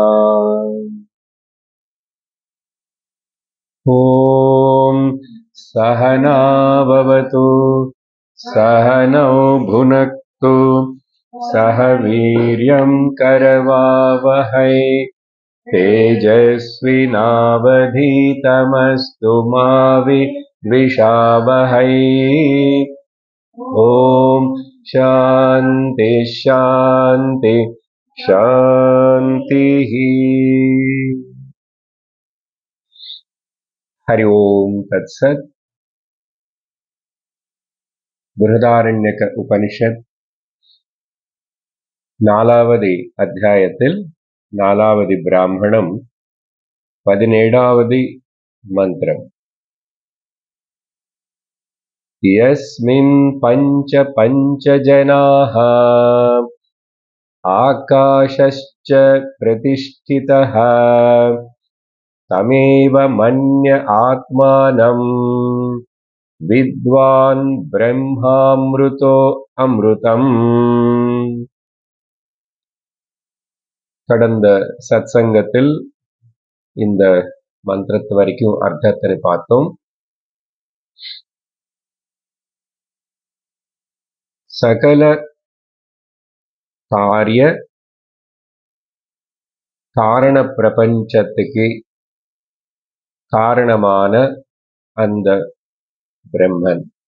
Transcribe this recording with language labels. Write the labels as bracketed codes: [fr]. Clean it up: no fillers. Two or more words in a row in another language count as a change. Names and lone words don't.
[sa] ॐ सहना भवतु सहनौ भुनक्तु सह वीर्यं करवावहै तेजस्विनावधीतमस्तु मा विद्विषावहै। ॐ शान्ति शान्ति शान्तिः। हरि ओम तत्सत्। [ta] பிருகதாரண்யக உபநிஷத் நாலாவது அத்தியாயத்தில் நாலாவது பிராமணம் 17ஆவது மந்திரம். യസ്മിൻ പഞ്ച പഞ്ചജനാഃ ആകാശശ്ച പ്രതിഷ്ഠിതഃ തമേവ മന്യ ആത്മാനം [sa] विद्वान् ब्रह्मामृतोऽमृतम्. [ta] கடந்த சத்சங்கத்தில் இந்த மந்திரத்து வரைக்கும் அர்த்தத்தை பார்த்தோம். சகல காரிய காரண பிரபஞ்சத்துக்கு காரணமான அந்த பிரம்மன்.